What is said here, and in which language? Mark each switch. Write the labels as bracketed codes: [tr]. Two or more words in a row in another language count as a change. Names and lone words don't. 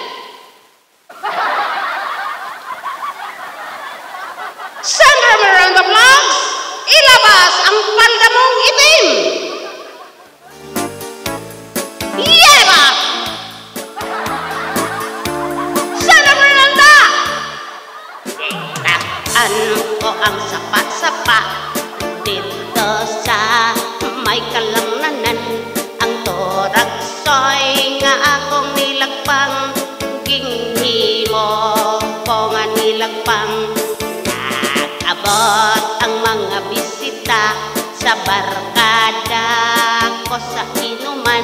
[tl] Sandra Miranda Vlogs, ilabas ang palda mong itim! Yeba! Sandra Miranda! [hil] Kitaan ko ang sapa-sapa dito sa may kalangnanan. Ang Turagsoy nga akong nilagpang, ginghimo ko nga nilagpang. Nag-abot ang mga bisita sa barkada ko sa inuman.